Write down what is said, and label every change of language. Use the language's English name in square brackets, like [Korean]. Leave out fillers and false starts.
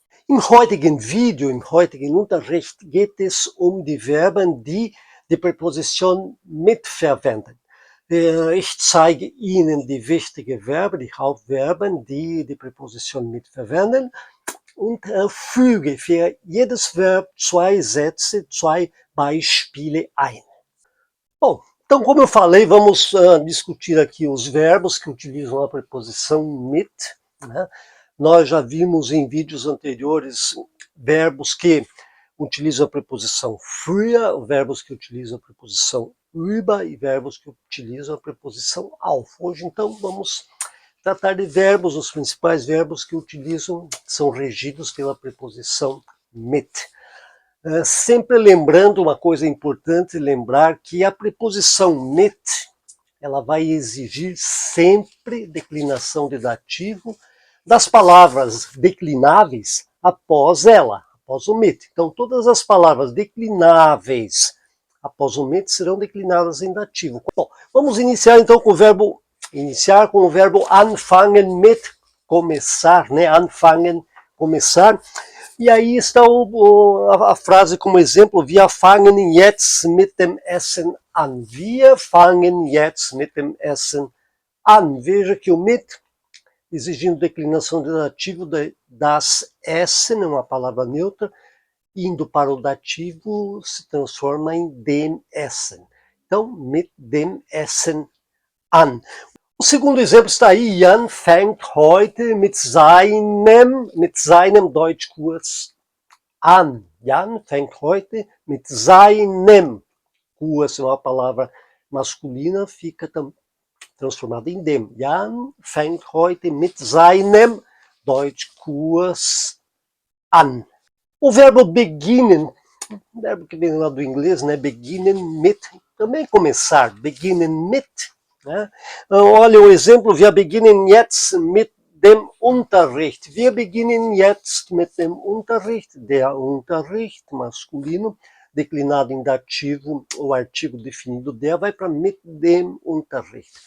[German] Im heutigen Video, im heutigen Unterricht geht es um die Verben, die die Präposition mit verwenden. Ich zeige Ihnen die wichtigen Verben, die Hauptverben, die die Präposition mit verwenden und füge für jedes Verb 2 Sätze, 2 Beispiele ein. [Portuguese] Bom, então como eu falei, vamos discutir aqui os verbos que utilizam a preposição mit, né? Nós já vimos em vídeos anteriores verbos que utilizam a preposição für, verbos que utilizam a preposição über e verbos que utilizam a preposição auf. Hoje, então, vamos tratar de verbos, os principais verbos que utilizam, são regidos pela preposição mit. Sempre lembrando, uma coisa importante lembrar que a preposição mit, ela vai exigir sempre declinação de dativo das palavras declináveis após ela, após o mit. Então, todas as palavras declináveis após o mit serão declinadas em dativo. Bom, vamos iniciar então com o verbo anfangen mit, começar, né? [German] Anfangen, começar. [Portuguese] E aí está a frase como exemplo: [German] Wir fangen jetzt mit dem Essen an. Wir fangen jetzt mit dem Essen an. [Portuguese] Veja que o mit, exigindo declinação de dativo das Essen, é uma palavra neutra, indo para o dativo se transforma em dem Essen. Então, [German] mit dem Essen an. [Portuguese] O segundo exemplo está aí: [German] Jan fängt heute mit seinem Deutschkurs an. Jan fängt heute mit seinem Kurs, [Portuguese] é uma palavra masculina, fica transformada em dem. [German] Jan fängt heute mit seinem Deutschkurs an. [Portuguese] O verbo beginnen, verbo que vem lá do inglês, né? [German] Beginnen mit, [Portuguese] também começar, [German] beginnen mit. [Portuguese] Né? Olha o exemplo: [German] Wir beginnen jetzt mit dem Unterricht. Wir beginnen jetzt mit dem Unterricht. Der Unterricht, [Portuguese] masculino, declinado em dativo, o artigo definido der vai para [German] mit dem Unterricht.